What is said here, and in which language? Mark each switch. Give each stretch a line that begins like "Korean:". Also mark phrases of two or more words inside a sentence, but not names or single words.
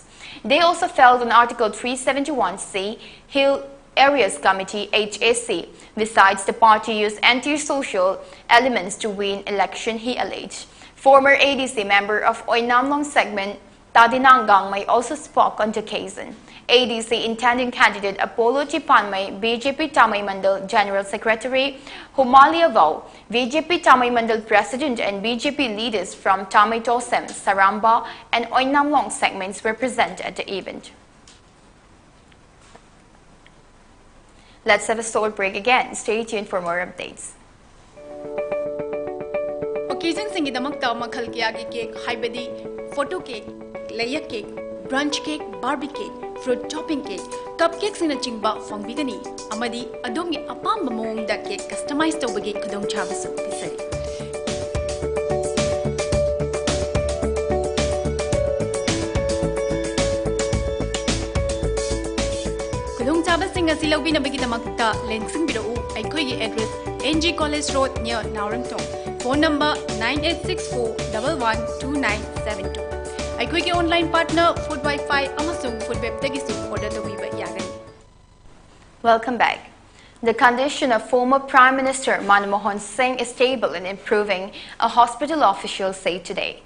English: They also felt on Article 371C, Hill Areas Committee HAC. Besides, the party used anti-social elements to win election, he alleged. Former ADC member of Oinamlong segment, Tadinangang May also spoke on the occasion. ADC intending candidate Apollo Chipanmay, BJP Tamai Mandal General Secretary, Humalia Vau, BJP Tamai Mandal President and BJP leaders from Tamai Tosem, Saramba and Oinamlong segments were present at the event. Let's have a short break again. Stay tuned for more updates.
Manipuri: Occasion singidamakta makhal kiyagi cake, haibadi,
English: photo cake, layer cake, brunch cake, barbie cake, fruit topping cake, cupcakes in a
Manipuri: chingba fongbigani, amadi adomgi apamba moongda
English: cake customized
Manipuri: tawbagi kudong chabasu pisari. Kudong chabasing asi lawbinabagi damakta lensing bidau aikhoigi address NG College Road near Naurangtong. Phone number 9864112972. Aikhoigi online partner Food Wi-Fi amasung Food Web dagisu order tawiba yagani.
English: Welcome back. The condition of former Prime Minister Manmohan Singh is stable and improving, a hospital official said today.